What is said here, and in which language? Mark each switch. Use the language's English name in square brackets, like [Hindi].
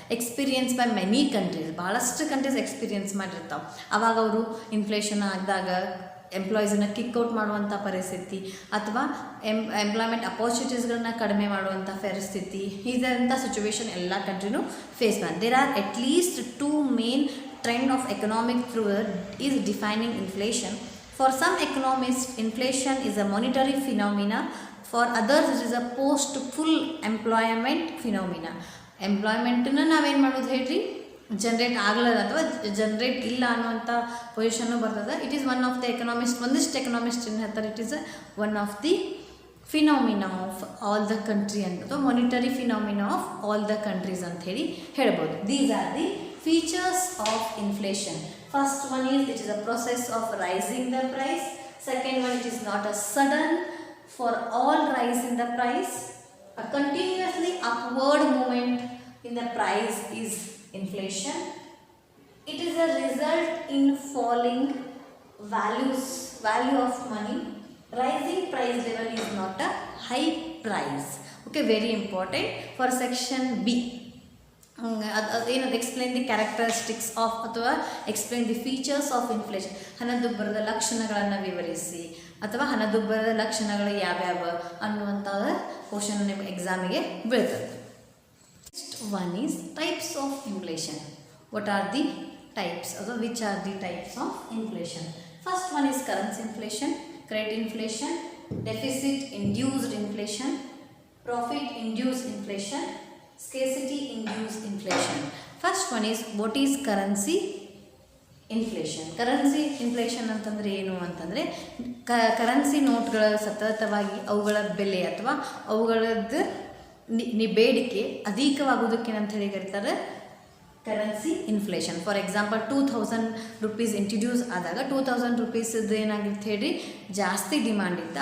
[English] experience by many countries, [Kannada] ಭಾಳಷ್ಟು countries experience ಮಾಡಿರ್ತಾವೆ. ಆವಾಗ ಅವರು ಇನ್ಫ್ಲೇಷನ್ ಆಗಿದಾಗ ಎಂಪ್ಲಾಯೀಸನ್ನು ಕಿಕ್ಔಟ್ ಮಾಡುವಂಥ ಪರಿಸ್ಥಿತಿ ಅಥವಾ ಎಂಪ್ಲಾಯ್ಮೆಂಟ್ ಅಪಾರ್ಚುನಿಟೀಸ್ಗಳನ್ನ ಕಡಿಮೆ ಮಾಡುವಂಥ ಪರಿಸ್ಥಿತಿ, ಇದರಂಥ ಸಿಚುವೇಶನ್ ಎಲ್ಲ ಕಂಟ್ರಿನೂ ಫೇಸ್ ಮಾಡಿ. [English] There are at least 2 main trend of economic theory is defining inflation. For some economists, inflation is a monetary phenomena. For others, it is a post full employment phenomena. [Kannada] ಎಂಪ್ಲಾಯ್ಮೆಂಟನ್ನು ನಾವೇನು ಮಾಡೋದು ಹೇಳ್ರಿ generate ಆಗಲ್ಲ ಅಥವಾ generate ಇಲ್ಲ ಅನ್ನುವಂಥ position ಬರ್ತದೆ. [English] it is one of the economist, [Kannada] ಒಂದಿಷ್ಟು economist ಏನು ಹೇಳ್ತಾರೆ, [English] it is one of the phenomena of all the country ಅಂತ, ಅಥವಾ monetary phenomena of all the countries [Kannada] ಅಂತ ಹೇಳಿ ಹೇಳ್ಬೋದು. [English] These are the features of inflation. First one is it is a process of rising the price. Second one, it is not a sudden for all rise in the price. A continuously upward movement in the price is inflation. It is a result in falling value of money. Rising price level is not a high price. Okay, very important. For section B, [Kannada] ಅದೇನದು [English] explain the characteristics of [Kannada] ಅಥವಾ [English] explain the features of inflation, [Kannada] ಹಣದುಬ್ಬರದ ಲಕ್ಷಣಗಳನ್ನು ವಿವರಿಸಿ ಅಥವಾ ಹಣದುಬ್ಬರದ ಲಕ್ಷಣಗಳು ಯಾವ್ಯಾವ ಅನ್ನುವಂಥ ಕ್ವಶನ್ ನಿಮ್ಮ ಎಕ್ಸಾಮಿಗೆ ಬೀಳ್ತದೆ. [English] Next one is types of inflation. What are the types ಅಥವಾ which are the types of inflation? First one is currency inflation, credit inflation, deficit induced inflation, profit induced inflation, scarcity induced inflation. First one is what is currency inflation. [Kannada] Currency inflation ಅಂತಂದರೆ ಏನು ಅಂತಂದರೆ currency ನೋಟ್ಗಳ ಸತತವಾಗಿ ಅವುಗಳ ಬೆಲೆ ಅಥವಾ ಅವುಗಳದ್ದು ಬೇಡಿಕೆ ಅಧಿಕವಾಗೋದಕ್ಕೆ ಅಂತ ಹೇಳಿ ಕರೀತಾರೆ currency inflation. [English] for example [Kannada] 2000 rupees introduce ಆದಾಗ 2000 ರೂಪೀಸದ್ದು ಏನಾಗಿತ್ತು ಹೇಳಿ ಜಾಸ್ತಿ ಡಿಮಾಂಡ್ ಇತ್ತು.